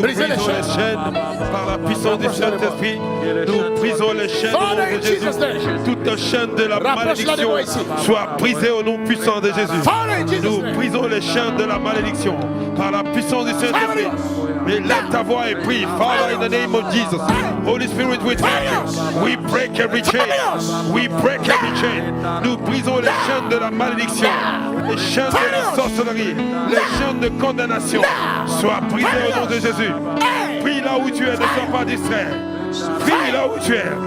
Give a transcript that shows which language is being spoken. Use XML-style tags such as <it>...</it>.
<fr>Brisez les brisons les chaînes par la puissance du Saint-Esprit. Nous brisons les chaînes au nom de Jésus. Toute chaîne de la malédiction soit brisée au nom puissant de Jésus. Nous brisons les chaînes de la malédiction par la puissance du Saint-Esprit. Et lève ta voix et prie.</fr> <en>Father, in the name of Jesus. Holy Spirit, we thank you. We break every chain. We break every chain.</en> <fr>Nous brisons les chaînes de la malédiction, les chaînes de la sorcellerie, les chaînes de condamnation. Sois brisées au nom de Jésus. Prie là où tu es, ne sois pas distrait. Prie là où tu es.</fr>